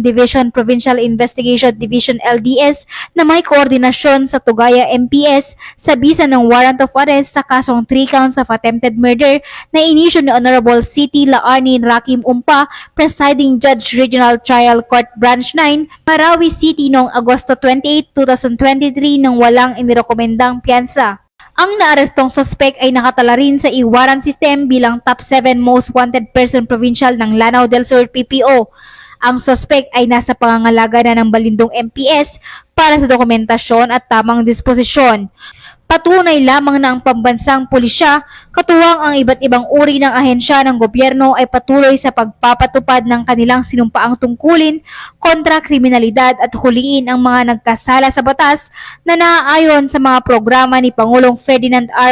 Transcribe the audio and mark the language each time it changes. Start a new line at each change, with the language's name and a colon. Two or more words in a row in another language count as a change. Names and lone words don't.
Filipino: Division Provincial Investigation Division LDS na may koordinasyon sa Tugaya MPS sa bisa ng
English: warrant of arrest
Filipino: sa kasong
English: 3 counts of attempted murder
Filipino: na inisyu ni Honorable City Laarni Rakim Umpa,
English: Presiding Judge
Filipino: Regional Trial Court Branch 9, Marawi City noong Agosto 28, 2023 nang walang inirekomendang piyansa. Ang naarestong suspect ay nakatala rin sa
English: e-warrant system
Filipino: bilang top 7
English: most wanted person
Filipino: provincial ng Lanao del Sur PPO. Ang suspect ay nasa pangangalaga na ng Balindong MPS para sa dokumentasyon at tamang disposisyon. Patunay lamang na ang pambansang pulisya, katuwang ang iba't ibang uri ng ahensya ng gobyerno ay patuloy sa pagpapatupad ng kanilang sinumpaang tungkulin kontra kriminalidad at huliin ang mga nagkasala sa batas na naaayon sa mga programa ni Pangulong Ferdinand R.